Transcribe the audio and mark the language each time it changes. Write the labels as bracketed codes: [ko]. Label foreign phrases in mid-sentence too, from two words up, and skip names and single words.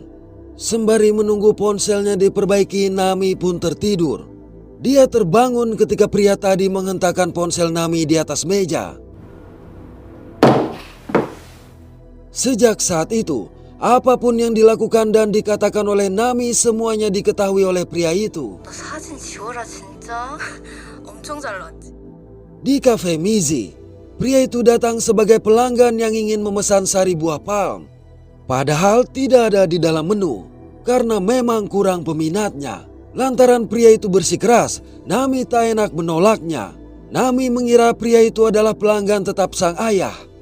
[id] Sembari menunggu ponselnya diperbaiki, Nami pun tertidur. Dia terbangun ketika pria tadi menghentakkan ponsel Nami di atas meja. Sejak saat itu, Apapun yang dilakukan dan dikatakan oleh Nami semuanya diketahui oleh pria itu. [ko] 너 사진 지워라 진짜. 엄청 잘 나왔지. [id] Di kafe Mizi, pria itu datang sebagai pelanggan yang ingin memesan sari buah palm. Padahal tidak ada di dalam menu, karena memang kurang peminatnya. Lantaran pria itu bersikeras, Nami tak enak menolaknya. Nami mengira pria itu adalah pelanggan tetap sang ayah.